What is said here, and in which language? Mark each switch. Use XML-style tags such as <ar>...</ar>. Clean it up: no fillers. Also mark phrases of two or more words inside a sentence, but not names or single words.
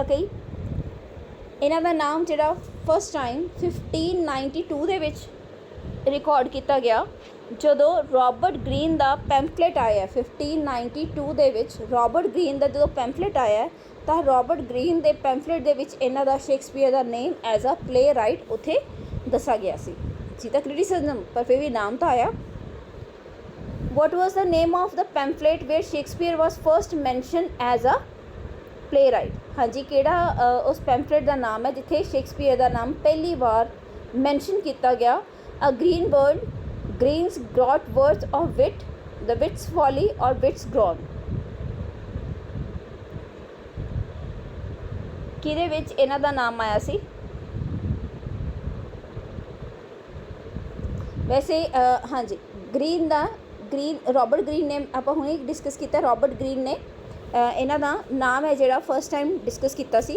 <pa>ਕਈ ਇਹਨਾਂ ਦਾ ਨਾਮ ਜਿਹੜਾ</pa> <en>first time</en> <pa>1592 ਦੇ ਵਿੱਚ ਰਿਕਾਰਡ ਕੀਤਾ ਗਿਆ ਜਦੋਂ ਰੋਬਰਟ ਗ੍ਰੀਨ ਦਾ ਪੈਂਫਲੇਟ ਆਇਆ। 1592 ਦੇ ਵਿੱਚ ਰੋਬਰਟ ਗ੍ਰੀਨ ਦਾ ਜਦੋਂ ਪੈਂਫਲੇਟ ਆਇਆ ਤਾਂ ਰੋਬਰਟ ਗ੍ਰੀਨ ਦੇ ਪੈਂਫਲੇਟ ਦੇ ਵਿੱਚ ਇਹਨਾਂ ਦਾ ਸ਼ੇਕਸਪੀਅਰ ਦਾ</pa> <en>name as a playwright</en> <pa>ਉੱਥੇ ਦੱਸਿਆ ਗਿਆ ਸੀ ਤਾਂ ਕ੍ਰਿਟਿਸਿਜ਼ਮ, ਪਰ ਫਿਰ ਵੀ ਨਾਮ ਤਾਂ ਆਇਆ।</pa> <en>What was the name of the pamphlet where Shakespeare was first mentioned as a playwright?</en> <pa>ਹਾਂਜੀ, ਕਿਹੜਾ ਉਸ ਪੈਂਫਲੇਟ ਦਾ ਨਾਮ ਹੈ ਜਿੱਥੇ ਸ਼ੇਕਸਪੀਅਰ ਦਾ ਨਾਮ ਪਹਿਲੀ ਵਾਰ ਮੈਂਸ਼ਨ ਕੀਤਾ ਗਿਆ?</pa> <en>A green bird, Green's got worth of wit, The Wit's Folly or Wit's Grown?</en> <pa>ਕਿਹਦੇ ਵਿੱਚ ਇਹਨਾਂ ਦਾ ਨਾਮ ਆਇਆ ਸੀ? ਵੈਸੇ ਹਾਂਜੀ, ਗ੍ਰੀਨ ਦਾ ਰੋਬਰਟ ਗ੍ਰੀਨ ਨੇ ਆਪਾਂ ਹੁਣੇ ਡਿਸਕਸ ਕੀਤਾ। ਰੋਬਰਟ ਗ੍ਰੀਨ ਨੇ ਇਹਨਾਂ ਦਾ ਨਾਮ ਹੈ ਜਿਹੜਾ</pa> <en>first time</en> <pa>ਡਿਸਕਸ ਕੀਤਾ ਸੀ।</pa>